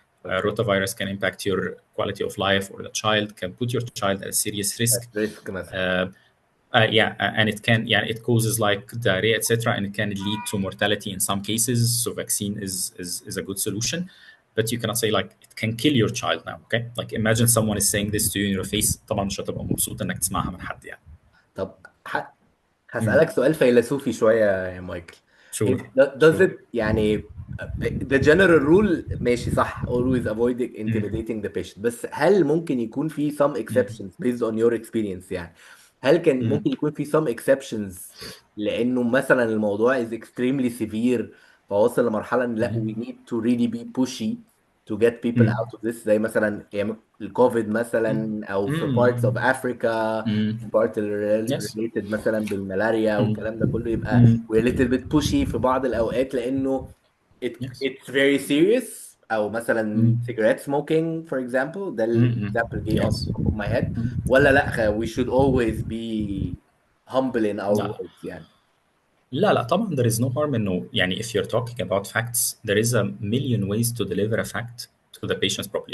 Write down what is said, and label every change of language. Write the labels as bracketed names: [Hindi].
[English] Rotavirus can impact your quality of life, or the child can put your child at a serious risk. [Arabic] risk مثلا. [English] And it causes like diarrhea, etc., and it can lead to mortality in some cases. So vaccine is a good solution, but you cannot say like it can kill your child now. Okay, like imagine someone is saying this to you in your face. [Arabic] طبعا مش هتبقى مبسوط انك تسمعها من حد يعني. طب هسألك سؤال فيلسوفي شوية يا مايكل. [English] Sure. Does it يعني the general rule [Arabic] ماشي صح [English] always avoid intimidating the patient [Arabic] بس هل ممكن يكون في [English] some exceptions based on your experience [Arabic] يعني هل كان ممكن يكون في [English] some exceptions [Arabic] لأنه مثلا الموضوع [English] is extremely severe [Arabic] فوصل لمرحلة إن لا [English] we need to really be pushy to get people out of this [Arabic] زي مثلا أيام الكوفيد مثلا أو في [English] parts of Africa part Yes. [Arabic] related مثلا بالملاريا والكلام ده كله يبقى [English] we're a little bit pushy [Arabic] في بعض الأوقات لأنه [English] Yes. it's very serious [Arabic] أو مثلا [English] cigarette smoking for example ده example جه on Yes. top of my head [Arabic] ولا لا [English] we should always be humble in our [Arabic] لا [English] words يعني. [Arabic] لا طبعا [English] there is no harm [Arabic] انه يعني [English] if you're talking about facts there is a million ways to deliver a fact to the patients properly.